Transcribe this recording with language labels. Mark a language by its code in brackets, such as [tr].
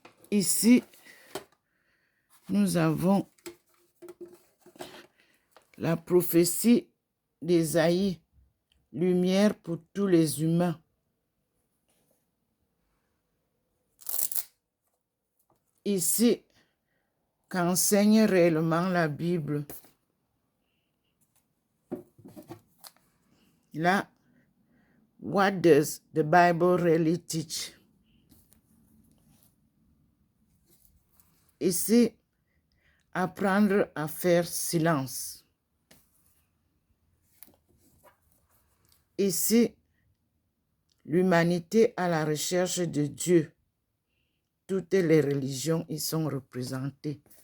[fr] Ici, nous avons la prophétie d'Ésaïe, lumière pour tous les humains. Ici, qu'enseigne réellement la Bible. Là, [en] what does the Bible really teach? [fr] Ici, apprendre à faire silence. Ici, l'humanité à la recherche de Dieu. Toutes les religions y sont représentées.